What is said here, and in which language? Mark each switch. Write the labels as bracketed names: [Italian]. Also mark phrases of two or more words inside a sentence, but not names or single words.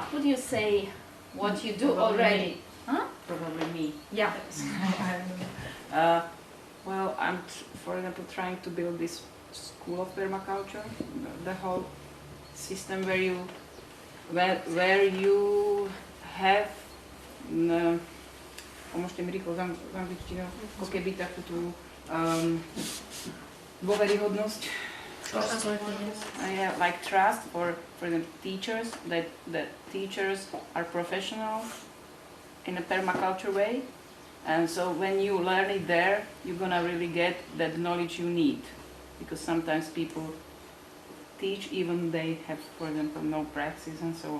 [English] Could you say what you do already? Huh? Probably me. Yeah. Well, I'm, for example, trying to build this school of permaculture, the whole system where you have [Slovak] pomôžte mi rýchlo v angličtine, ako keby takú tú dôveryhodnosť. [English] Like trust for the teachers, that teachers are professionals in a permaculture way, and so when you learn it there, you're gonna really get that knowledge you need, because sometimes people teach even they have, for example, no practice and so on.